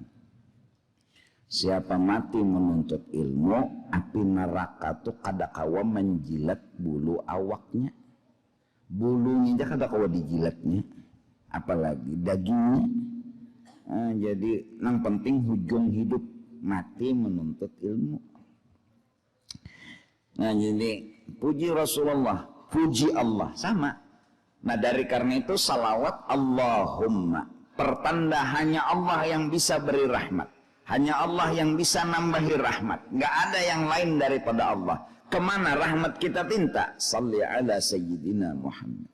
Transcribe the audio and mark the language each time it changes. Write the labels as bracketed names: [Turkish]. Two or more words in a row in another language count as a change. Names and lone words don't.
[Banjar] Siapa mati menuntut ilmu, api neraka tuh kada kawa menjilat bulu awaknya. Bulunya aja kada kawa dijilatnya, apalagi dagingnya. [Indonesian] Nah, jadi yang penting hujung hidup mati menuntut ilmu. Nah jadi puji Rasulullah, puji Allah sama. Nah dari karena itu salawat Allahumma, pertanda hanya Allah yang bisa beri rahmat, hanya Allah yang bisa nambahi rahmat, nggak ada yang lain daripada Allah. Kemana rahmat kita minta? [Arabic] Salli ala Sayyidina Muhammad.